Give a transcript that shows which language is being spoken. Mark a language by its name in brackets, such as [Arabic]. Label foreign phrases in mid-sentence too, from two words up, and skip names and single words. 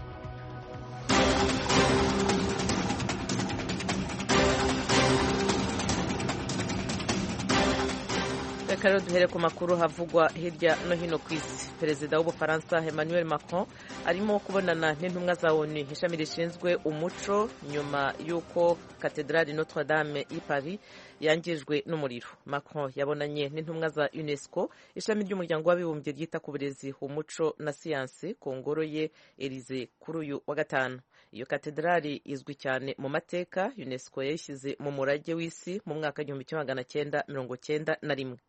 [Kinyarwanda] Reka duhere ku makuru havugwa hirya no hino ku isi. Perezida w'Ubufaransa Emmanuel Macron arimo kubonana n'intumwa za ONU ishami rishinzwe umuco nyuma y'uko Katedrali Notre Dame i Paris yangijwe n'umuriro. Macron yabonanye n'intumwa za UNESCO, ishami ry'umuryango w'abibumbye ryita ku burezi, umuco na siyansi, ku ngoro ye Elysée kuri uyu wa gatanu. Iyo katedrali izwi cyane mu mateka. UNESCO yayishyize mu murage w'isi mu mwaka 1991.